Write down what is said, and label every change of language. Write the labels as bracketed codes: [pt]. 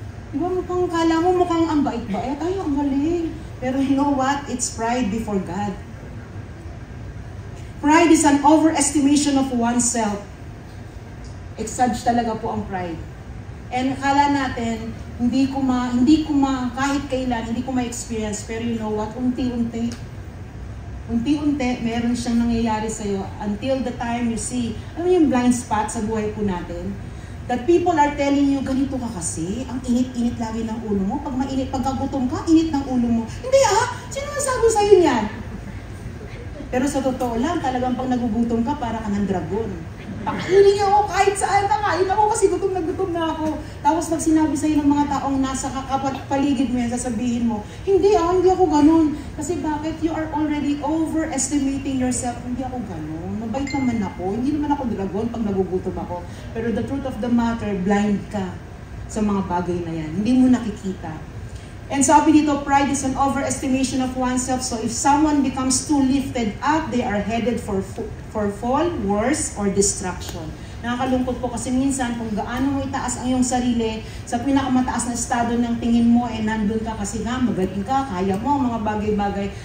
[tl] Di ba mukhang kala mo mukhang ang bait-bait, ay ang galing. Pero [en] you know what? It's pride before God. Pride is an overestimation of oneself. [tl] Exage talaga po ang pride. And akala natin, hindi ko kahit kailan, hindi ko ma-experience, pero [en] you know what? [tl] Unti-unti, meron siyang nangyayari sa'yo [en] until the time you see, [tl] alam mo yung blind spot sa buhay po natin? [en] That people are telling you, [tl] ganito ka kasi, ang init-init lagi ng ulo mo. Pag mainit, pagkagutom ka, init ng ulo mo. Hindi sino nasabi sa'yo niyan? Pero sa totoo lang, talagang pag nagugutom ka, para ka ng dragon. Pakainin niyo ako kahit saan, nakain ako kasi gutom na ako. Tapos pag sinabi sa'yo ng mga taong nasa paligid mo yan, sasabihin mo, hindi ako ganun. Kasi bakit? [en] You are already overestimating yourself. [tl] Hindi ako ganun. Mabait naman ako. Hindi naman ako dragon pag nagugutom ako. Pero [en] the truth of the matter, [tl] blind ka sa mga bagay na yan. Hindi mo nakikita. [en] And [tl] sabi dito, [en] pride is an overestimation of oneself. So if someone becomes too lifted up, they are headed for fall, worse, or destruction. [tl] Nakakalungkot po kasi minsan kung gaano mo itaas ang iyong sarili, sa pinakamataas na estado ng tingin mo, nandun ka kasi nga, magaling ka, kaya mo, mga bagay-bagay.